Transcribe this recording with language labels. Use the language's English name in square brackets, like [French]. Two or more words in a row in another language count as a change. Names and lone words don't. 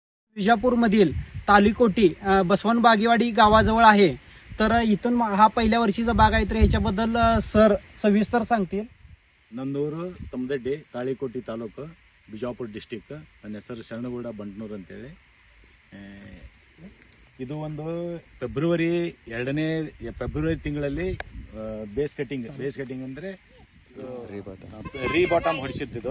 [Marathi] विजापूरमधील तालीकोटी बसवण बागेवाडी गावाजवळ आहे. तर इथून हा पहिल्या वर्षीचा बाग आहे. तर ह्याच्याबद्दल सर सविस्तर सांगतील. [Kannada] ನಂದೂರು ತಮ್ಮದಡ್ಡಿ ತಾಳಿಕೋಟಿ ತಾಲೂಕು ಬಿಜಾಪುರ ಡಿಸ್ಟಿಕ್. ನನ್ನ ಹೆಸರು ಶರಣಗೌಡ ಬಂಟ್ನೂರು ಅಂತೇಳಿ. ಇದು ಒಂದು ಫೆಬ್ರವರಿ ತಿಂಗಳಲ್ಲಿ [English] base cutting [Kannada] ಅಂದರೆ ರೀ ಬಾಟಮ್ ಹೊಡಿಸಿದ್ದು.